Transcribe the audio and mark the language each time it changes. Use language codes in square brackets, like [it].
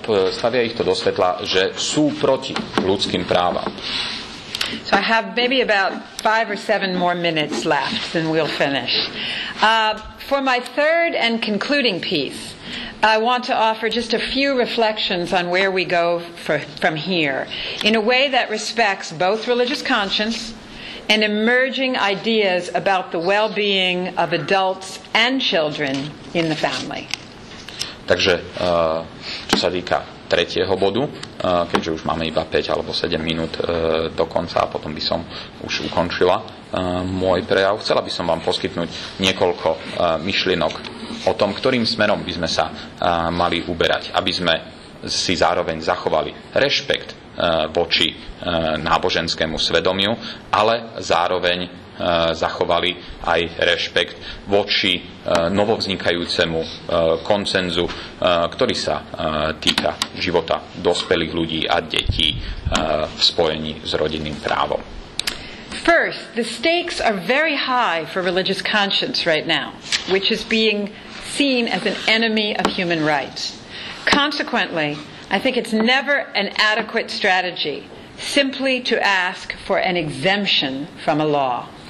[sk] Stavia ich to do svetla, že sú proti ľudským právam. [en] So I have maybe about 5 or 7 more minutes left, and we'll finish. For my third and concluding piece, I want to offer just a few reflections on where we go from here, in a way that respects both religious conscience and emerging ideas about the well-being of adults and children in the family. [sk] Takže, čo sa týka tretieho bodu, keďže už máme iba 5 alebo 7 minút do konca a potom by som už ukončila môj prejav, chcela by som vám poskytnúť niekoľko myšlienok o tom, ktorým smerom by sme sa mali uberať, aby sme si zároveň zachovali rešpekt voči náboženskému svedomiu, ale zároveň zachovali aj rešpekt voči novovznikajúcemu konsenzu, ktorý sa týka života dospelých ľudí a detí v spojení s rodinným právom. [en] First, the stakes are very high for religious conscience right now, which is being seen as an enemy of human rights. Consequently, I think it's never an adequate strategy simply to ask for an exemption from a law.